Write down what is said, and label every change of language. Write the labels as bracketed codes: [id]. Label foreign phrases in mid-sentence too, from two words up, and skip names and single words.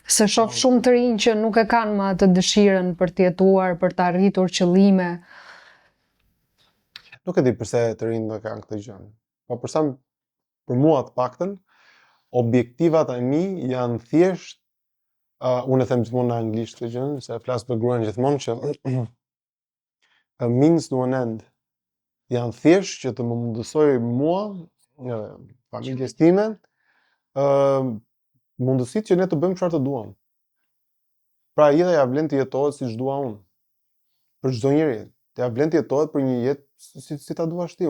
[sq] Se shoh shumë të rinj që nuk e kanë më atë dëshirën për të jetuar, për të arritur qëllime. Nuk e di pse të rinjt nuk kanë këtë gjë. Po për mua të paktën, objektivat e mi janë thjesht, unë e them gjithmonë në anglisht këtë gjë, se flas për gruan gjithmonë që [en] a means to an end. [sq] Janë thjesht që të më mundësoj mua, familjes time, mundësitë që ne të bëjmë çfarë të duam. Pra jeta ja vlen të jetohet siç dua unë. Për çdo njeri, ja vlen të jetohet për një jetë si ta duash ti.